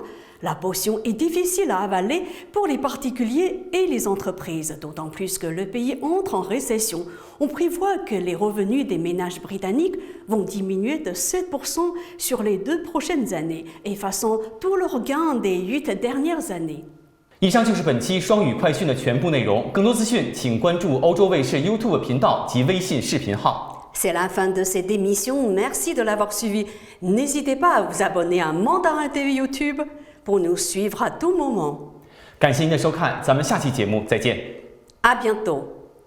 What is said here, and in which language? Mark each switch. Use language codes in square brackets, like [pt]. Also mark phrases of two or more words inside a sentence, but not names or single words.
[fr] La potion est difficile à avaler pour les particuliers et les entreprises, d'autant plus que le pays entre en récession. On prévoit que les revenus des ménages britanniques vont diminuer de 7% sur les 2 prochaines années, effaçant tous leurs gains des 8 dernières années. [zh] 以上就是本期双语快讯的全部内容。更多资讯，请关注欧洲卫视 YouTube 频道及微信视频号。 [fr] C'est la fin de cette émission. Merci de l'avoir suivi. N'hésitez pas à vous abonner à Mandarin TV YouTube pour nous suivre à tout moment. [zh] 感谢您的收看，咱们下期节目再见。 [fr] À bientôt.